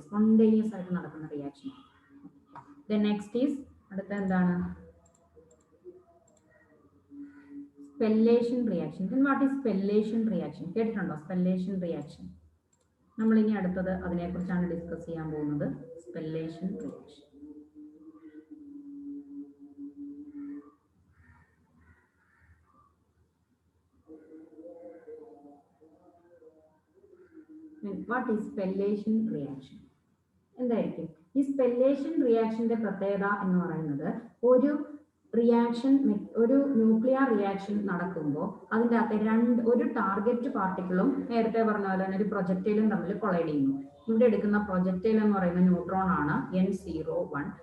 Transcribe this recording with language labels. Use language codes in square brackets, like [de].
[ml] Spontaneous ആയിട്ട് നടക്കുന്ന reaction. [en] Then next is [ml] അടുത്ത എന്താണ്? [en] Spallation reaction. Then what is spallation reaction? [ml] കേട്ടിട്ടുണ്ടോ [en] spallation reaction? [ml] നമ്മൾ ഇനി അടുത്തത് അതിനെക്കുറിച്ചാണ് ഡിസ്കസ് ചെയ്യാൻ പോകുന്നത്. [en] Spallation reaction. What is spallation reaction? [ml] എന്തായിരിക്കും ഈ സ്പെല്ലേഷൻ റിയാക്ഷന്റെ പ്രത്യേകത എന്ന് പറയുന്നത്? ഒരു റിയാക്ഷൻ, ഒരു ന്യൂക്ലിയർ റിയാക്ഷൻ നടക്കുമ്പോൾ അതിൻ്റെ അകത്ത് ഒരു ടാർഗറ്റ് പാർട്ടിക്കിളും നേരത്തെ പറഞ്ഞ പോലെ തന്നെ ഒരു പ്രൊജക്ടൈലും തമ്മിൽ കൊളൈഡ് ചെയ്യുന്നു. ഇവിടെ എടുക്കുന്ന പ്രൊജക്ടൈൽ എന്ന് പറയുന്ന ന്യൂട്രോൺ ആണ് N01.